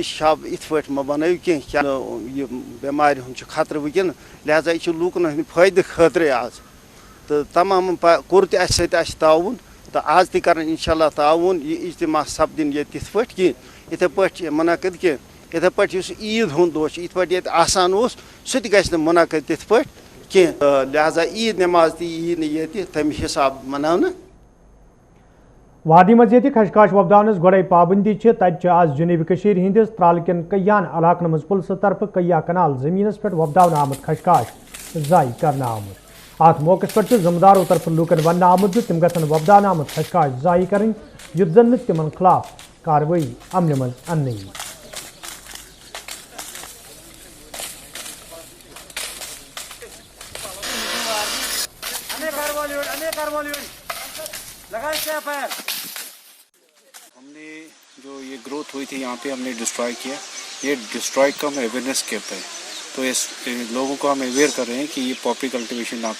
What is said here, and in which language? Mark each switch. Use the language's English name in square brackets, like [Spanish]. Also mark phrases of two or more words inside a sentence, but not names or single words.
[Kashmiri] شب ات پٲٹھۍ مہ بنٲیِو کینٛہہ کیٛاہ یہِ بٮ۪مارِ ہُنٛد چھُ خطرٕ وٕنکٮ۪ن لہذا یہِ چھُ لوٗکن ہٕنٛدِ فٲیدٕ خٲطرٕ آز تہٕ تمام کوٚر تہِ اَسہِ سۭتۍ اَسہِ تعاوُن تہٕ آز تہِ کرن [Arabic] انشاء اللہ [Kashmiri] تعاوُن یہِ اجتماع سپدِنۍ ییٚتہِ تِتھ پٲٹھۍ کینٛہہ یِتھے پٲٹھۍ منعقد کینٛہہ یِتھے پٲٹھۍ یُس عیٖد ہُنٛد دۄہ چھُ یِتھ پٲٹھۍ ییٚتہِ آسان اوس سُہ تہِ گژھِ نہٕ منعقد تِتھ پٲٹھۍ کینٛہہ لہذا عیٖد نٮ۪ماز تہِ یی نہٕ ییٚتہِ تَمہِ حساب مناونہٕ وادی مز یہ خشخاش وپدانس گوڑے پابندی تتہ آز جنوبی کشیر ہندس ترال کن کیان علاقن مز پلسہ طرف کیا کنال زمینس پہ وپداؤن آمت خشخاش ضائع کرنا آمت ات موقع پہ ذمہ داروں طرف لوکن ون آمت تم گھن وپدان آمت خشخاش ضائع کریں یت زن تمن خلاف کاروی عمل مز ان [Urdu] ہم نے جو یہ گروتھ ہوئی تھی یہاں پہ ہم نے ڈسٹرائے کیا یہ ڈسٹرائے کا ہم [English] awareness camp [Urdu] ہے تو اس لوگوں کو ہم اویئر کر رہے ہیں کہ یہ [English] poppy cultivation [Urdu] نہ